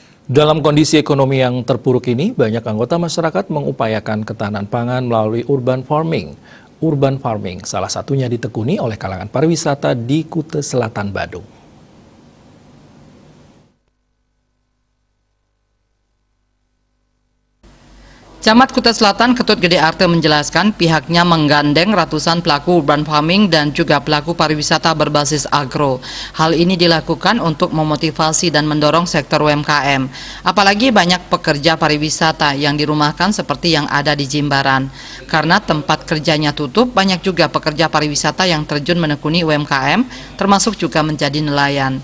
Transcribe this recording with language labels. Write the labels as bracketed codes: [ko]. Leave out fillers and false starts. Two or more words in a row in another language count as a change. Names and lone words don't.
[id] Dalam kondisi ekonomi yang terpuruk ini, banyak anggota masyarakat mengupayakan ketahanan pangan melalui [en] urban farming. Urban farming [id] salah satunya ditekuni oleh kalangan pariwisata di Kuta Selatan, Badung. Camat Kuta Selatan Ketut Gede Arte menjelaskan pihaknya menggandeng ratusan pelaku [en] urban farming [id] dan juga pelaku pariwisata berbasis agro. Hal ini dilakukan untuk memotivasi dan mendorong sektor UMKM. Apalagi banyak pekerja pariwisata yang dirumahkan seperti yang ada di Jimbaran. Karena tempat kerjanya tutup, banyak juga pekerja pariwisata yang terjun menekuni UMKM, termasuk juga menjadi nelayan.